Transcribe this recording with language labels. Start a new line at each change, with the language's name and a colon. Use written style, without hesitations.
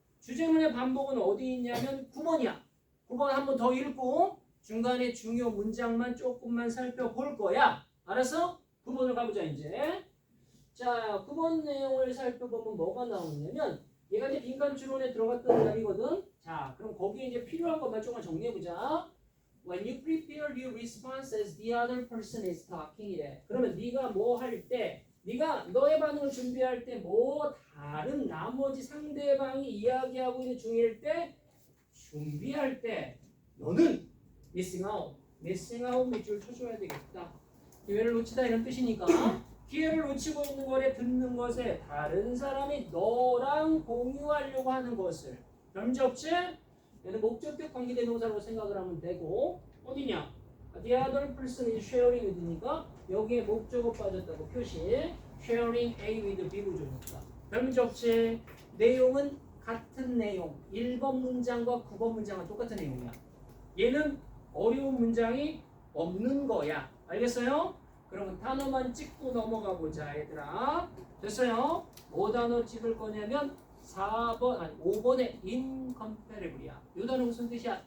Korean: 주제문의 반복은 어디 있냐면 9번이야. 9번 한 번 더 읽고 중간에 중요 문장만 조금만 살펴볼 거야. 알았어? 9번을 가보자 이제. 자 9번 내용을 살펴보면 뭐가 나오냐면 얘가 이제 빈칸 추론에 들어갔던 자리거든. 자 그럼 거기에 이제 필요한 것만 조금 정리해보자.
English: When you prepare your response as the other person is talking 이래.
Korean: 그러면 네가 뭐 할 때 네가 너의 반응을 준비할 때 뭐 다른 나머지 상대방이 이야기하고 있는 중일 때 준비할 때 너는 missing out 밑줄 쳐줘야 되겠다. 기회를 놓치다 이런 뜻이니까 기회를 놓치고 있는 거래 듣는 것에 다른 사람이 너랑 공유하려고 하는 것을 문제 없지? 얘는 목적격 관계대명사로 생각을 하면 되고 어디냐?
English: The other person is sharing with니까
Korean: 여기에 목적어 빠졌다고 표시
English: sharing A with B
Korean: 구조니까 별 문제 없지? 내용은 같은 내용 1번 문장과 9번 문장은 똑같은 내용이야. 얘는 어려운 문장이 없는 거야. 알겠어요? 그러면 단어만 찍고 넘어가 보자 얘들아. 됐어요? 뭐 단어 찍을 거냐면 4번 아니 5번의 incomparable이야. 이 단어 무슨 뜻이야?